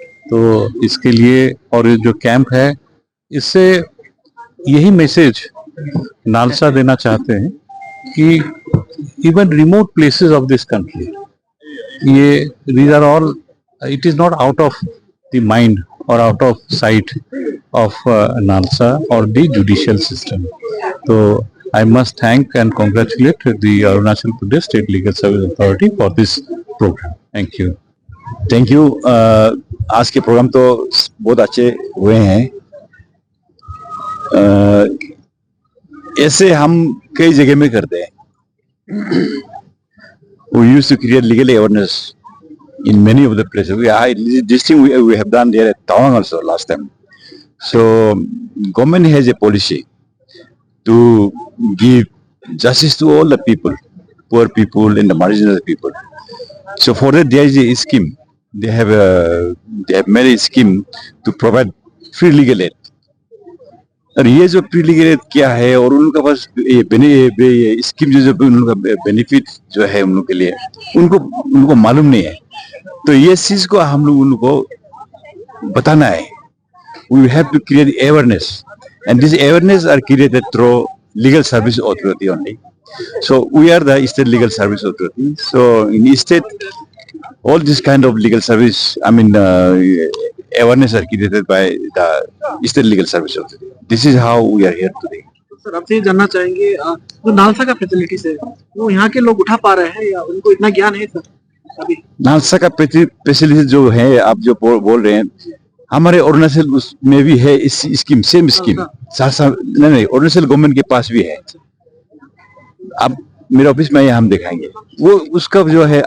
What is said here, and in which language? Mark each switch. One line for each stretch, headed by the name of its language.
Hindi: तो इसके लिए और ये जो कैंप है, इससे यही मैसेज नालसा देना चाहते हैं कि
English: Even remote places of this country, ये these are all, it is not out of the mind or out of sight of NALSA or the judicial system. So I must thank and congratulate the Arunachal Pradesh State Legal Service Authority for this program. Thank you. Thank you.
Hindi: आज के programme तो बहुत अच्छे हुए हैं। ऐसे हम कई जगह में करते हैं।
English: We used to create legal awareness in many of the places. This thing we have done there at Tawang also last time. So government has a policy to give justice to all the people, poor people and the marginal people. So for that there is a scheme. They have made a scheme to provide free legal aid.
Hindi: और ये जो free legal aid क्या है और उनका पास ये scheme जो उनका बेनिफिट जो है उन लोग के लिए उनको मालूम नहीं है। तो ये चीज को हम लोग उनको बताना है।
English: We have to create awareness, and this awareness are created through legal service authority only. So we are the state legal service authority. So in state, all this kind of legal service, awareness are created by the state legal service authority. This is how we are here today.
Hindi: Sir, आपसे ये जानना चाहेंगे, जो NALSA का facilities है वो यहाँ के लोग उठा पा रहे हैं या उनको इतना ज्ञान है सर? अभी नालसा का फैसिलिटी जो है, आप जो बोल रहे हैं, हमारे अरुणाचल में भी है इस स्कीम, सेम स्कीम। नहीं, अरुणाचल गवर्नमेंट के पास भी है। आप मेरे ऑफिस में हम दिखाएंगे वो उसका जो है।